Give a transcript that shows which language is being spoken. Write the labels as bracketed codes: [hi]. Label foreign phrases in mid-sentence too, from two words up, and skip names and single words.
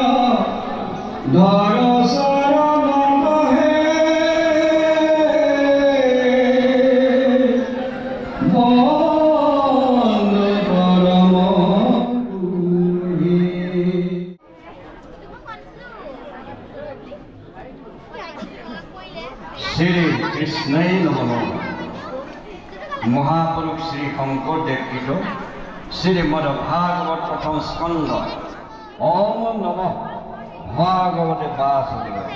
[as] ধর শরণ হে বন্দ পরম [sa] শ্রী কৃষ্ণই নমঃ [as] মহাপুৰুষ শ্ৰী শংকৰদেৱ কৃত শ্রীমদ ভাগবত প্রথম স্কন্ধ [sa] ওম নমঃ ভাগবতে বাসুদেব